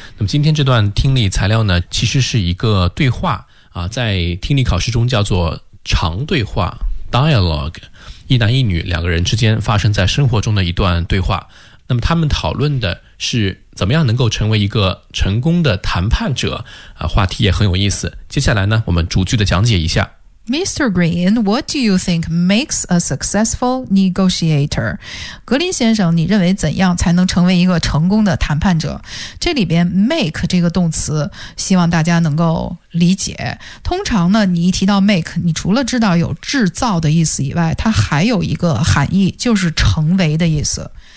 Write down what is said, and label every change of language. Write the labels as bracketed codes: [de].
[zh] 那么今天这段听力材料呢，其实是一个对话啊，在听力考试中叫做长对话Dialogue， 一男一女两个人之间发生在生活中的一段对话。那么他们讨论的是怎么样能够成为一个成功的谈判者啊，话题也很有意思。接下来呢，我们逐句的讲解一下。 [en] Mr. Green, what do you think makes a successful negotiator? [zh] 格林先生，你认为怎样才能成为一个成功的谈判者？这里边 make 这个动词，希望大家能够理解。通常呢，你一提到 make， 你除了知道有制造的意思以外，它还有一个含义，就是成为的意思。